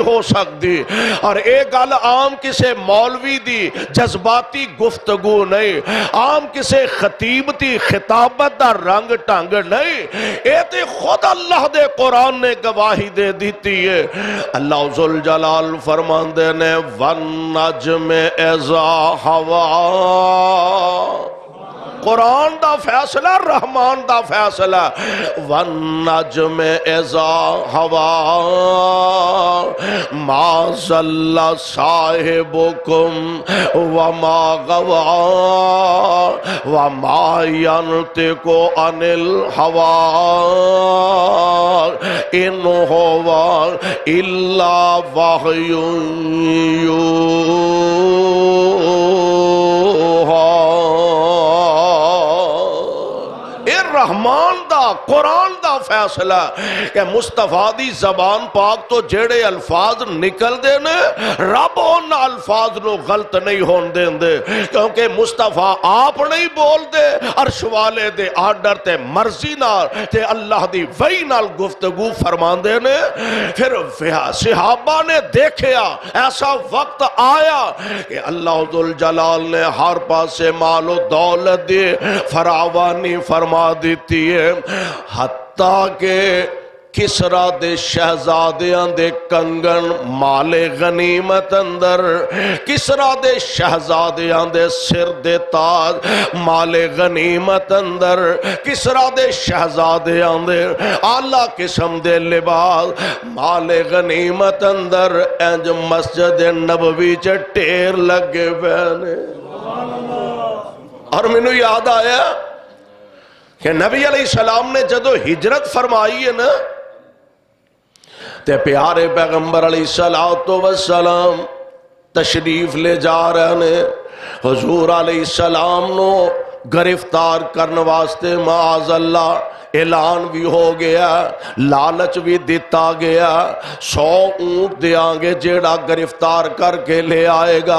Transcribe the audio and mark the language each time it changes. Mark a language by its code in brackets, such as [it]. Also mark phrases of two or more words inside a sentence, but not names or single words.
[pa] ہو سکتی اور اے گل عام کسے مولوی دی جذباتی گفتگو نہیں عام کسے خطیب دی خطابت دا رنگ ٹنگ نہیں اے تے خود اللہ دے قرآن نے گواہی دے دیتی ہے اللہ ذوالجلال فرماندے نے [ar] وَالنَّجْمِ اِذَا هَوَىٰ [pa] قرآن دا فیصلہ رحمان دا فیصلہ [ar] وَالنَّجْمِ اِذَا هَوَىٰ مَا ضَلَّ صَاحِبُكُمْ وَمَا غَوَىٰ وَمَا يَنْطِقُ عَنِ الْهَوَىٰ إِنْ هُوَ إِلَّا وَحْيٌ يُوحَىٰ [pa] رحمان دا قرآن دا فیصلہ کہ مصطفیٰ دی زبان پاک تو جڑے الفاظ نکل دینے رب ان الفاظ نو غلط نہیں ہون دین دے کیونکہ مصطفیٰ آپ نہیں بول دے عرش والے دے آرڈر تے مرضی نال تے اللہ دی وحی نال گفتگو فرمان دینے پھر صحابہ نے دیکھیا ایسا وقت آیا کہ اللہ ذوالجلال نے ہر پاس سے مال و دولت دے فراوانی فرما دیتی ہے حتیٰ کہ کسرا دے شہزادیاں دے کنگن مال غنیمت اندر کسرا دے شہزادیاں دے سر دے تاج مال غنیمت اندر کسرا دے شہزادیاں دے اعلیٰ قسم دے لباس مال غنیمت اندر انج مسجد نبوی چ ٹیر لگے پے نے اور مینوں یاد آیا کہ نبی علیہ السلام نے جدو ہجرت فرمائی ہے نا تے پیارے پیغمبر علیہ السلام تشریف لے جا رہے نے حضور علیہ السلام نو گرفتار کرنے واسطے معاذ اللہ اعلان بھی ہو گیا، لالچ بھی دیتا گیا، 100 اونٹ دیاں گے جیڑا گرفتار کر کے لے آئے گا۔